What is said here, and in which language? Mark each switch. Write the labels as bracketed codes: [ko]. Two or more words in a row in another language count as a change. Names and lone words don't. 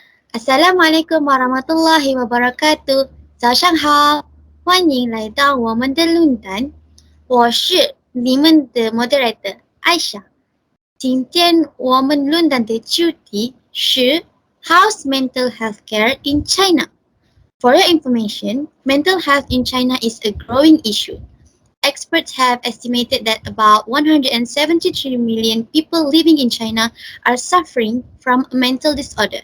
[ar] السلام عليكم ورحمة الله وبركاته. [zh] 早上好，欢迎来到我们的论坛。我是你们的 moderator Aisyah。今天我们论坛的主题是 [en] How's mental health care in China? For your information, mental health in China is a growing issue. Experts have estimated that about 173 million people living in China are suffering from a mental disorder.